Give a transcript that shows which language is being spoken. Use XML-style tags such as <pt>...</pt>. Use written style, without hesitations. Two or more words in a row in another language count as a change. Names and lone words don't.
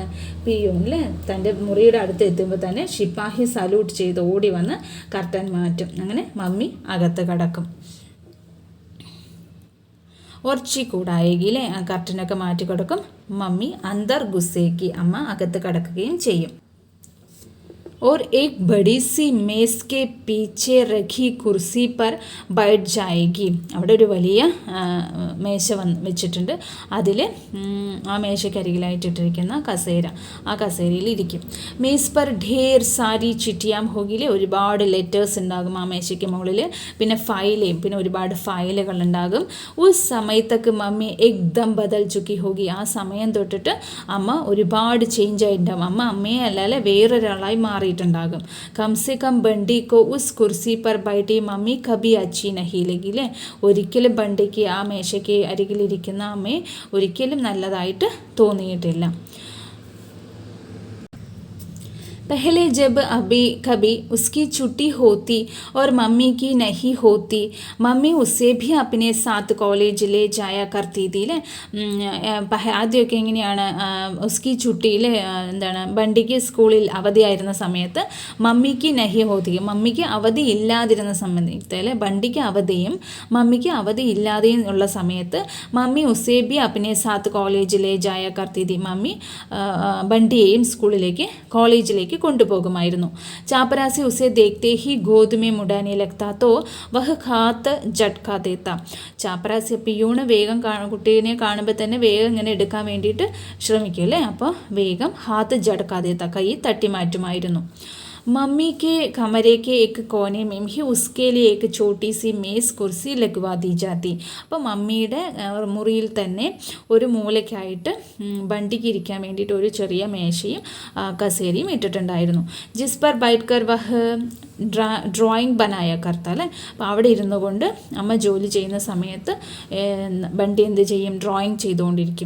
<ml>പിയൂൺ അല്ലേ, തൻ്റെ മുറിയുടെ അടുത്ത് എത്തുമ്പോൾ തന്നെ ശിപ്പാഹി സല്യൂട്ട് ചെയ്ത് ഓടി വന്ന് കർട്ടൻ മാറ്റും. അങ്ങനെ മമ്മി അകത്ത് കടക്കും. ഒർച്ചി കൂടായെങ്കിലേ ആ കർട്ടനൊക്കെ മാറ്റി കൊടുക്കും. മമ്മി</ml> <hi>अंदर घुसेगी,</hi> <ml>അമ്മ അകത്ത് കടക്കുകയും ചെയ്യും.</ml> <hi>और एक बड़ी सी मेज़ के पीछे रखी कुर्सी पर बैठ जाएगी.</hi> <ml>അവിടെ ഒരു വലിയ മേശ വെച്ചിട്ടുണ്ട്. അതിൽ ആ മേശക്കരികിലായിട്ടിട്ടിരിക്കുന്ന കസേര, ആ കസേരയിൽ ഇരിക്കും.</ml> <hi>मेज़ पर ढेर सारी चिट्ठियाँ होगी,</hi> <ml>ഒരുപാട് ലെറ്റേഴ്സ് ഉണ്ടാകും ആ മേശയ്ക്ക് മുകളിൽ. പിന്നെ ഒരുപാട് ഫയലുകൾ ഉണ്ടാകും. ഉസ് സമയത്തൊക്കെ</ml> <hi>मम्मी एकदम बदल चुकी होगी,</hi> <ml>ആ സമയം തൊട്ടിട്ട് അമ്മ ഒരുപാട് ചേഞ്ച് ആയിട്ടുണ്ടാകും. അമ്മയെ അല്ലാതെ വേറൊരാളായി മാറിയിട്ടുണ്ടാകും.</ml> <hi>कमसे कम बंटी को उस कुर्सी पर बैठी मम्मी कभी अच्छी नहीं लगी,</hi> <ml>ഒരിക്കലും ബണ്ടിക്ക് ആ മേശയ്ക്ക് അരികിലിരിക്കുന്ന അമ്മയെ ഒരിക്കലും നല്ലതായിട്ട് തോന്നിയിട്ടില്ല.</ml> <hi>पहले जब अभी कभी उसकी छुट्टी होती और मम्मी की नहीं होती, मम्मी उसे भी अपने साथ कॉलेज ले जाया करती थी അല്ലേ.</hi> <ml>ആദ്യമൊക്കെ എങ്ങനെയാണ്, ഉസ്കി ചുട്ടിയിൽ എന്താണ്, ബണ്ടിക്ക് സ്കൂളിൽ അവധിയായിരുന്ന സമയത്ത് മമ്മിക്ക്</ml> <hi>नहीं होती,</hi> <ml>മമ്മിക്ക് അവധി ഇല്ലാതിരുന്ന സമയത്ത് അല്ലേ, ബണ്ടിക്ക് അവധിയും മമ്മിക്ക് അവധി ഇല്ലാതെയും ഉള്ള സമയത്ത് മമ്മി</ml> <hi>उसे भी अपने साथ कॉलेज ले जाया करती थी,</hi> <ml>മമ്മി ബണ്ടിയെയും കോളേജിലേക്ക് കൊണ്ടുപോകുമായിരുന്നു.</ml> <hi>चपरासी उसे देखते ही गोद में उठाने लगता तो वह हाथ झटका देता.</hi> <ml>ചാപ്പരാസി പിയൂണ് വേഗം കുട്ടീനെ കാണുമ്പോൾ തന്നെ വേഗം ഇങ്ങനെ എടുക്കാൻ വേണ്ടിയിട്ട് ശ്രമിക്കും അല്ലേ, അപ്പോൾ വേഗം</ml> <hi>हाथ झटका देता,</hi> <ml>കൈ തട്ടി മാറ്റുമായിരുന്നു.</ml> <hi>मम्मी के कमरे के एक कोने में ही उसके लिए एक छोटी सी मेज़ कुर्सी लगवा दी जाती.</hi> <ml>അപ്പോൾ മമ്മിയുടെ മുറിയിൽ തന്നെ ഒരു മൂലയ്ക്കായിട്ട് ബണ്ടിക്ക് ഇരിക്കാൻ വേണ്ടിയിട്ട് ഒരു ചെറിയ മേശയും കസേരയും ഇട്ടിട്ടുണ്ടായിരുന്നു.</ml> <hi>जिस पर बैठकर वह ड्रॉइंग बनाया करता അല്ലേ.</hi> <ml>അപ്പോൾ അവിടെ ഇരുന്നു കൊണ്ട് അമ്മ ജോലി ചെയ്യുന്ന സമയത്ത് ബണ്ടി എന്ത് ചെയ്യും, ഡ്രോയിങ് ചെയ്തുകൊണ്ടിരിക്കും.</ml>